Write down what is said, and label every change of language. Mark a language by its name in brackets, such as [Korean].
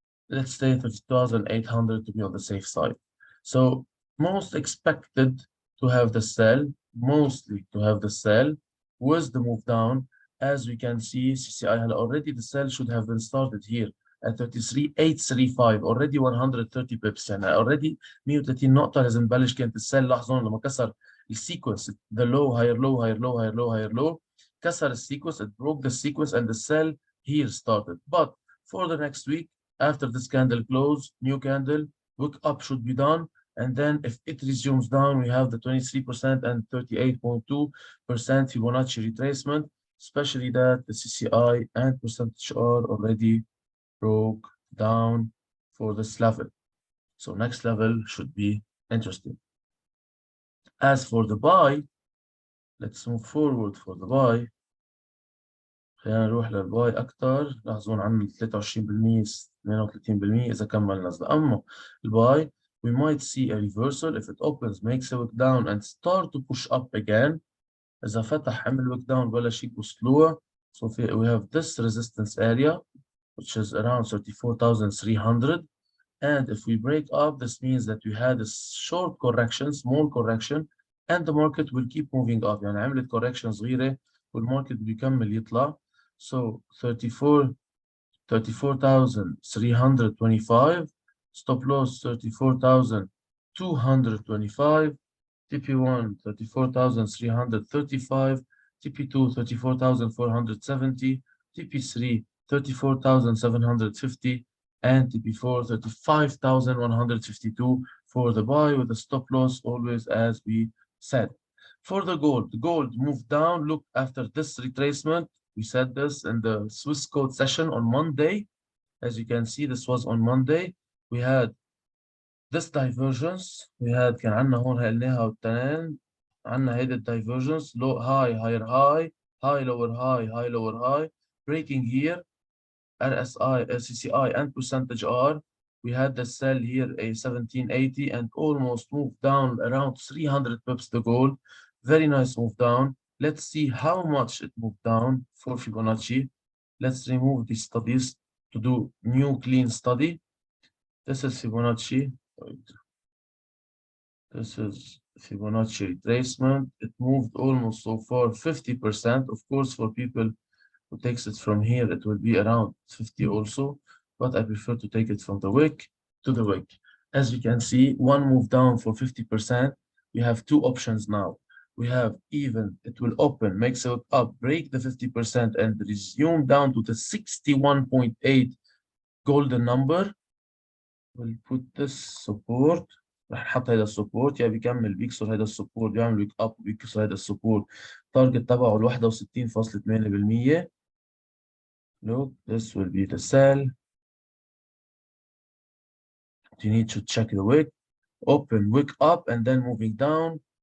[English] Let's say 30,800 to be on the safe side. So most expected to have the sell, mostly to have the sell with the move down. As we can see, CCI already the sell should have been started here at 33,835, already 130 pips. [Arabic] يعني [English] already [Arabic] 130 نقطة لازم نبلش كانت السيل. لاحظوا لما كسر السيكونس، [English] the low higher low higher low higher low higher low، [Arabic] كسر السيكونس, [English] it broke the sequence, and the sell here started. But for the next week, After this candle close, new candle, wick up should be done. And then if it resumes down, we have the 23% and 38.2% Fibonacci retracement, especially that the CCI and percentage R already broke down for this level. So next level should be interesting. As for the buy, let's move forward for the buy. [Arabic] خلينا نروح للباي أكتر. لاحظون عن 23% 38% إذا كمل نزل. أما الباي [English] we might see a reversal if it opens makes a wick down and start to push up again. [Arabic] إذا فتح عمل wick down بلش يبوست lower. [English] So we have this resistance area which is around 34,300. And if we break up, this means that we had a short correction, small correction, and the market will keep moving up. [Arabic] يعني عملت correction صغيرة والماركت بيكمل يطلع. [English] So 34,325, stop loss 34,225, TP1 34,335, TP2 34,470, TP3 34,750, and TP4 35,152 for the buy with the stop loss always as we said. For the gold moved down. Look, after this retracement, we said this in the Swiss code session on Monday. As you can see, this was on Monday. We had this divergence. We had [Arabic] كان عندنا هون قلناها والتنين. عندنا هيدا [English] divergence, low high, higher high, high lower high, high lower high, breaking here. RSI, CCI, and percentage R. We had the sell here a 1780 and almost moved down around 300 pips the gold. Very nice move down. Let's see how much it moved down for Fibonacci. Let's remove these studies to do new clean study. This is Fibonacci. This is Fibonacci retracement. It moved almost so far 50%. Of course, for people who takes it from here, it will be around 50 also, but I prefer to take it from the wick to the wick. As you can see, one move down for 50%. We have two options now. We have even, it will open, makes it up, break the 50% and resume down to the 61.8 golden number. We'll put this support. [Arabic] رح نحط هيدا السبورت، يا بيكمل بيكسر هيدا السبورت بيعمل ويك اب بيكسر هيدا السبورت. تارجت تبعه ال 61.8%. [English] Look, this will be the sell. You need to check the wick. Open wick up and then moving down.